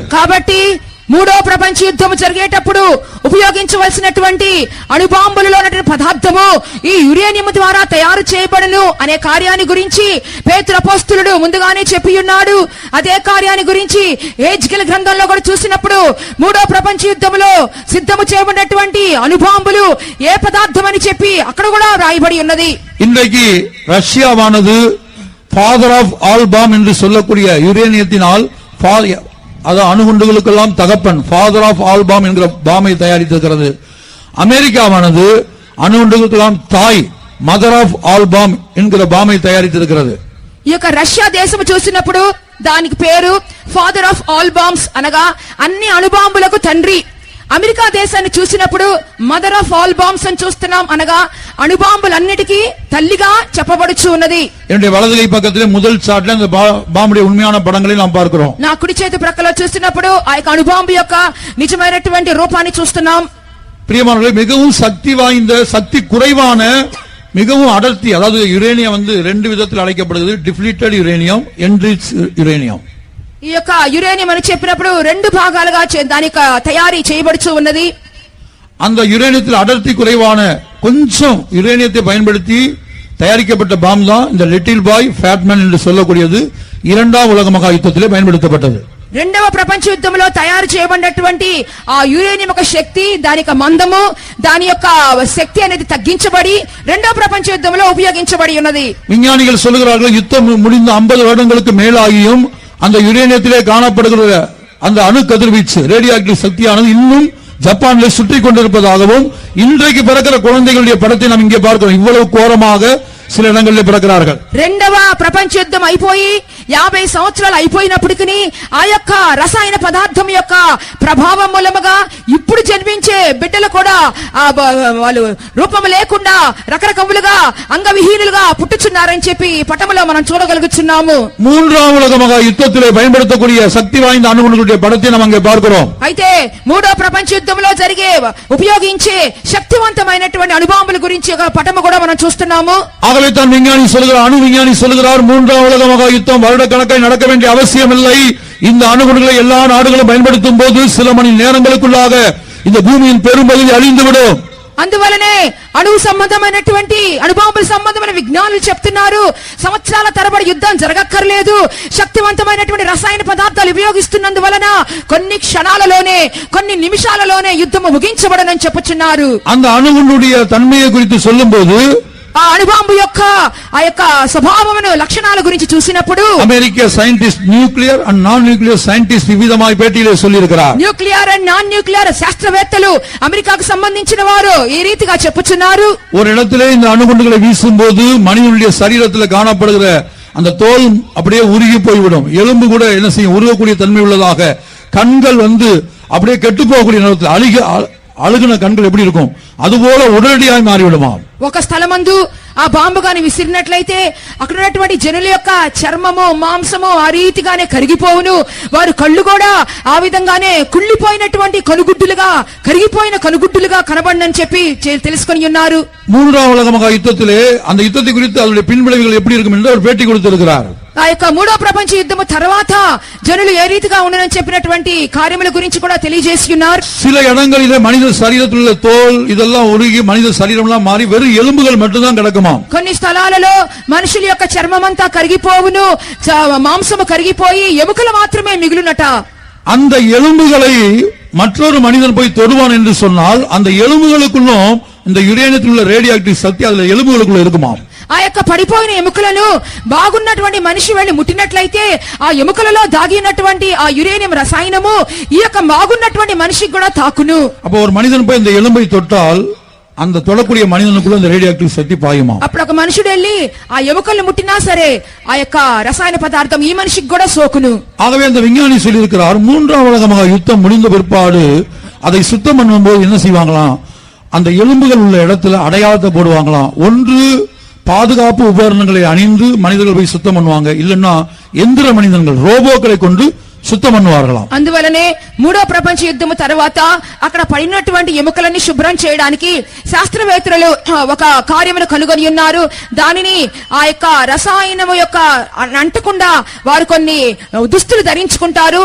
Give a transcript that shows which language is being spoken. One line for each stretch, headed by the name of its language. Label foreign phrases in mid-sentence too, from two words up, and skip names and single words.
Telugu: కాబట్టి 3వ ప్రపంచ యుద్ధము జరిగేటప్పుడు ఉపయోగించవలసినటువంటి అణుబాంబులలో ఉన్నటువంటి పదార్థము ఈ యురేనియం ద్వారా తయారు చేయబడును అనే కార్యాన్ని గురించి పేతురు అపోస్తలుడు ముందుగానే చెప్పి ఉన్నాడు. అదే కార్యాన్ని గురించి హెజ్కేల్ గ్రంథంలో కూడా చూసినప్పుడు 3వ ప్రపంచ యుద్ధములో సిద్ధము చేయబడినటువంటి అణుబాంబులు ఏ పదార్థం అని చెప్పి అక్కడ కూడా రాయబడి ఉన్నది.
Tamil: இன்றைக்கு ரஷ்யாவானது
English: father of all bomb
Tamil: என்று சொல்லக்கூடிய யுரேனியத்தினால் அது அணுகுண்டுகளுக்கெல்லாம் தகப்பன்,
English: father of all bomb
Tamil: என்கிற பாமை தயாரித்திருக்கிறது. அமெரிக்காவானது அணுகுண்டுகளுக்கெல்லாம் தாய்,
English: mother of all bomb
Tamil: என்கிற பாமை தயாரித்திருக்கிறது.
Telugu: ఈ యొక్క రష్యా దేశం చూసినప్పుడు దానికి పేరు
English: father of all bombs
Telugu: అనగా అన్ని అణుబాంబులకు తండ్రి. అమెరికా దేశాన్ని చూసినప్పుడు
English: mother of all bombs
Telugu: అని చూస్తున్నాం, అనగా అణుబాంబులన్నిటికీ తల్లిగా చెప్పబడుచు ఉన్నది.
Tamil: என்னுடைய வலது கை பக்கத்திலே முதல் சாட்ல அந்த பாம்புடைய உண்மையான படங்களை நாம் பார்க்கிறோம்.
Telugu: నా కుడి చేతి ప్రక్కలో చూసినప్పుడు ఆ యొక్క అణుబాంబు యొక్క నిజమైనటువంటి రూపాన్ని చూస్తున్నాం.
Tamil: பிரியமானவர்களே, மிகவும் சக்தி வாய்ந்த, சக்தி குறைவான, மிகவும் அடர்த்தி, அதாவது யுரேனியம் 2 விதத்தில் அழைக்கப்படுகிறது.
English: Depleted uranium, enriched uranium.
Telugu: ఈ యొక్క యురేనియం అని చెప్పినప్పుడు 2 భాగాలుగా దాని తయారీ చేయబడుచు ఉన్నది.
Tamil: அந்த யுரேனியத்தில் அடர்த்தி குறைவான கொஞ்சம் யுரேனியத்தை பயன்படுத்தி தயாரிக்கப்பட்ட பாம் தான் இந்த லிட்டில் பாய் ஃபேட்மேன் என்று சொல்லக்கூடியது 2ஆம் உலக மகா யுத்தத்திலே பயன்படுத்தப்பட்டது.
Telugu: 2వ ప్రపంచ యుద్ధంలో తయారు చేయబడినటువంటి ఆ యురేనియం యొక్క శక్తి, దాని యొక్క మందము, దాని యొక్క శక్తి అనేది తగ్గించబడి 2వ ప్రపంచ యుద్ధంలో ఉపయోగించబడి ఉన్నది.
Tamil: விஞ்ஞானிகள் சொல்கிறார்கள், யுத்தம் முடிந்த 50 வருடங்களுக்கு மேலாகியும் அந்த யுரேனியத்திலே காணப்படுகிற அந்த அணு கதிர்வீச்சு, ரேடியோ ஆக்டிவ் சக்தியானது இன்னும் ஜப்பானில் சுற்றி கொண்டிருப்பதாகவும், இன்றைக்கு பிறக்கிற குழந்தைகளுடைய படத்தை நாம் இங்கே பார்க்கிறோம். இவ்வளவு கோரமாக சில இடங்களில் பிறக்கிறார்கள்.
Telugu: రెండవ ప్రపంచ యుద్ధం అయిపోయి 50 సంవత్సరాలు అయిపోయినప్పటికీ ఆ యొక్క రసాయన పదార్థం యొక్క ప్రభావం మూలముగా ఇప్పుడు జన్మించే బిడ్డలు కూడా వాళ్ళు రూపం లేకుండా రకరకములుగా అంగవిహీనులుగా పుట్టుచున్నారని చెప్పి పటములో మనం చూడగలుగుతున్నాము.
Tamil: மூன்றாம் உலக மகா யுத்தத்திலே பயன்படுத்தக்கூடிய சக்தி வாய்ந்த அணுகுண்டுடைய படத்தை நாம் அங்கே பார்க்கிறோம்.
Telugu: అయితే మూడో ప్రపంచ యుద్ధంలో జరిగే ఉపయోగించే శక్తివంతమైనటువంటి అణుబాంబుల గురించి ఒక పటము కూడా మనం చూస్తున్నాము.
Tamil: ஆகவே தான் விஞ்ஞானி சொல்கிறார், அணு விஞ்ஞானி சொல்கிறார், மூன்றாம் உலக மகா யுத்தம் வருடக்கணக்காய் நடக்க வேண்டிய அவசியம் இல்லை. இந்த அணுகுண்டுகளை எல்லா நாடுகளும் பயன்படுத்தும் போது சில மணி நேரங்களுக்குள்ளாக இந்த பூமியின் பெரும்பகுதி அழிந்துவிடும்.
Telugu: అందువలనే అణువు సంబంధమైనటువంటి అణుబాంబుల సంబంధమైన విజ్ఞానులు చెప్తున్నారు, సంవత్సరాల తరబడి యుద్ధం జరగక్కర్లేదు. శక్తివంతమైనటువంటి రసాయన పదార్థాలు ఉపయోగిస్తున్నందువలన కొన్ని క్షణాలలోనే కొన్ని నిమిషాలలోనే యుద్ధము ముగించబడనని చెప్పుచున్నారు.
Tamil: அந்த அணுகுண்டுடைய தன்மையை குறித்து சொல்லும்போது
Telugu: ఆ అణుబాంబు యొక్క ఆ యొక్క స్వభావమును లక్షణాల గురించి చూసినప్పుడు
Tamil: அமெரிக்க
English: scientist nuclear and non nuclear scientist
Tamil: விவிதமாய் பேட்டியிலே சொல்லியிருக்கிறார்.
English: nuclear and non nuclear
Telugu: శాస్త్రవేత్తలు అమెరికాకు సంబంధించిన వారు ఈ రీతిగా చెప్పుచున్నారు.
Tamil: ஒரு இடத்திலே இந்த அணுகுண்டுகளை வீசும்போது மனிதனுடைய சரீரத்தில் காணப்படுகிற அந்த தோல் அப்படியே உருகி போய்விடும். எலும்பு கூட என்ன செய்யும், உருகக்கூடிய தன்மை உள்ளதாக. கண்கள் அப்படியே கெட்டு போகக்கூடிய நேரத்தில் அழுகின கண்கள் எப்படி இருக்கும், அதுபோல உடனடியாக மாறிவிடுமா.
Telugu: ఒక స్థలమందు ఆ బాంబు గాని విసిరినట్లయితే అక్కడ ఉన్నటువంటి జనుల యొక్క చర్మము మాంసము ఆ రీతిగానే కరిగిపోవును. వారు కళ్ళు కూడా ఆ విధంగానే కుళ్ళిపోయినటువంటి కనుగుడ్డులుగా కరిగిపోయిన కనుగుడ్డులుగా కనబడనని చెప్పి తెలుసుకొని ఉన్నారు.
Tamil: மூன்றாம் உலக மகா யுத்தத்திலே அந்த யுத்தத்தை குறித்து அதனுடைய பின்விளைவுகள் எப்படி இருக்கும் என்று அவர் பேட்டி கொடுத்திருக்கிறார்.
Telugu: ఆ యొక్క మూడో ప్రపంచ యుద్ధము తర్వాత జనులు ఏ రీతిగా ఉండనని చెప్పినటువంటి కార్యముల గురించి కూడా తెలియజేసి ఉన్నారు.
Tamil: சில இடங்களிலே மனித சரீரத்தில் உள்ள தோல் இதெல்லாம் உருகி மனித சரீரம்லாம் மாறி வெறும் எலும்புகள் மட்டும்தான் கிடக்குமா.
Telugu: కొన్ని స్థలాలలో మనుషుల యొక్క చర్మమంతా కరిగిపోవును, మాంసము కరిగిపోయి ఎముకలు మాత్రమే మిగులునట.
Tamil: அந்த எலும்புகளை மற்றொரு மனிதன் போய் தொடுவான் என்று சொன்னால் அந்த எலும்புகளுக்குள்ளும் இந்த யுரேனியத்தில் உள்ள ரேடியோ ஆக்டிவ் சக்தி அதுல எலும்புகளுக்குள்ள இருக்குமா.
Telugu: ఆ యొక్క పడిపోయిన ఎముకలను బాగున్నటువంటి మనిషి వెళ్లి ముట్టినట్లయితే ఆ ఎముకలలో దాగినటువంటి ఆ యురేనియం రసాయనము ఈ యొక్క బాగున్నటువంటి మనిషికి కూడా తాకును.
Tamil: அப்ப ஒரு மனிதன் போய் இந்த எலும்பை தொட்டால் அந்த தொடக்கூடிய மனிதனுக்குள்ள இந்த ரேடியோ ஆக்டிவ் சக்தி பாயுமா.
Telugu: అప్పుడు ఒక మనుషుడు వెళ్లి ఆ ఎముకలను ముట్టినా సరే ఆ యొక్క రసాయన పదార్థం ఈ మనిషికి కూడా సోకును.
Tamil: ஆகவே அந்த விஞ்ஞானி சொல்லியிருக்கிறார், மூன்றாம் உலக மகா யுத்தம் முடிந்த பிற்பாடு அதை சுத்தம் பண்ணும்போது என்ன செய்வாங்களாம், அந்த எலும்புகள் உள்ள இடத்துல அடையாளத்தை போடுவாங்களாம். ஒன்று பாதுகாப்பு உபகரணங்களை அணிந்து மனிதர்கள் போய் சுத்தம் பண்ணுவாங்க, இல்லன்னா எந்திர மனிதர்கள் ரோபோக்களை கொண்டு శుద్ధం பண்ணுவார்களாம்.
Telugu: అందువలనే మూడో ప్రపంచ యుద్ధము తర్వాత అక్కడ పడినటువంటి ఎముకలన్నీ శుభ్రం చేయడానికి శాస్త్రవేత్తలు ఒక కార్యమును కనుగొని ఉన్నారు. దానిని ఆ యొక్క రసాయనము యొక్క అంటకుండా వారు కొన్ని దుస్తులు ధరించుకుంటారు.